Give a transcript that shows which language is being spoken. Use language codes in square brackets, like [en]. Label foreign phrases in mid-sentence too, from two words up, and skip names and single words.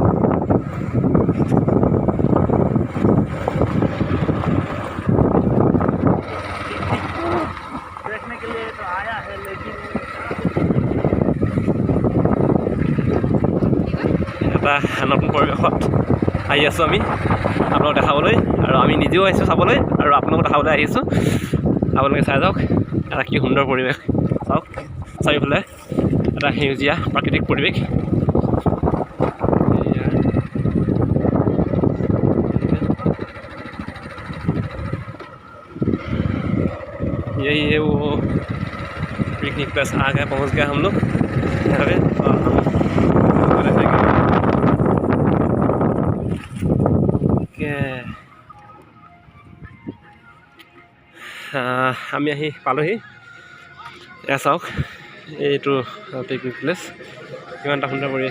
[hi] देखने के लिए तो आया है, लेकिन [as] এটা নতুন পৰিৱেশত আহি আছোঁ আমি আপোনালোকক দেখাবলৈ, আৰু আমি নিজেও আহিছোঁ চাবলৈ, আৰু আপোনালোকক দেখাবলৈ আহিছোঁ। আপোনালোকে চাই যাওক এটা কি সুন্দৰ পৰিৱেশ। চাওক চাৰিওফালে এটা সেউজীয়া প্ৰাকৃতিক পৰিৱেশ। [hi] यही है वो [en] picnic place. [hi] आ गए, पहुँच गए हम लोग यहाँ पे। [as] আমি আহি পালোহি। এয়া চাওক এইটো [en] picnic place, [as] কিমান এটা সুন্দৰ পৰিৱেশ।